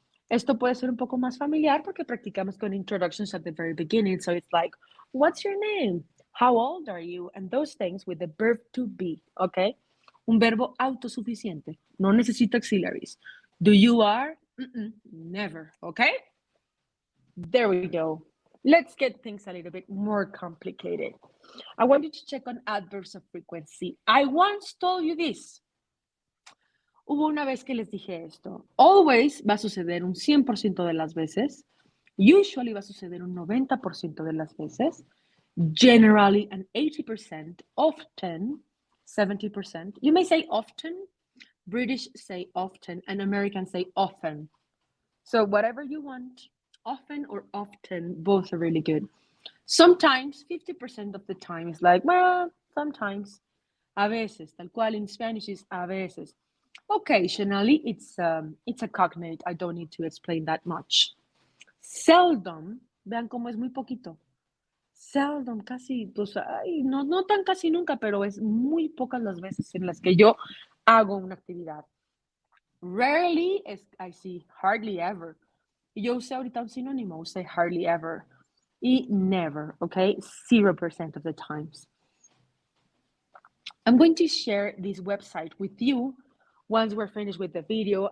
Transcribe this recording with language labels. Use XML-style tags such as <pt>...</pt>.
<es>Esto puede ser un poco más familiar porque practicamos con introductions</es> <en>at the very beginning. So it's like, what's your name? How old are you? And those things with the verb to be, okay?</en> <es>Un verbo autosuficiente. No necesita auxiliaries.</es> <en>Do you are? Never, okay? There we go. Let's get things a little bit more complicated. I want you to check on adverbs of frequency. I once told you this.</en> <es>Hubo una vez que les dije esto. Always va a suceder un 100% de las veces. Usually va a suceder un 90% de las veces.</es> <en>Generally an 80%. Often 70%. You may say often. British say often and Americans say often. So whatever you want. Often or often, both are really good. Sometimes, 50% of the time is like, well, sometimes.</en> <es>A veces, tal cual</es> <en>in Spanish is</en> <es>a veces.</es> <en>Occasionally, it's a cognate. I don't need to explain that much.</en> <es>Seldom, vean cómo es muy poquito. Seldom, casi, pues, no tan casi nunca, pero es muy pocas las veces en las que yo hago una actividad.</es> <en>Rarely, I see hardly ever.</en> <es>Yo usé ahorita un sinónimo, usé hardly ever.</es> <en>Y never, okay? 0% of the times. I'm going to share this website with you once we're finished with the video.</en>